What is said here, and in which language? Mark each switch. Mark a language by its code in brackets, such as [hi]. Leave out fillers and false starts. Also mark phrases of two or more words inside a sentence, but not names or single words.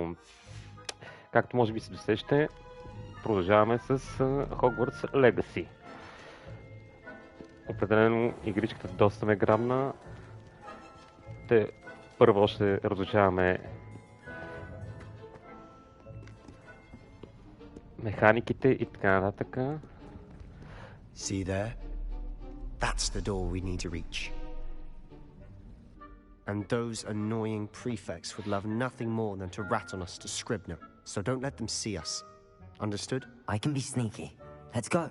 [bg] Както може би се досещате, продължаваме с Hogwarts Legacy. Определено игричката доста ме грабна. Първо ще разучаваме механиките и така нататък. [en] See there? That's the door we need to reach. And those annoying prefects would love nothing more than to rat on us to Scribner, so don't let them see us. Understood? I can be sneaky. Let's go.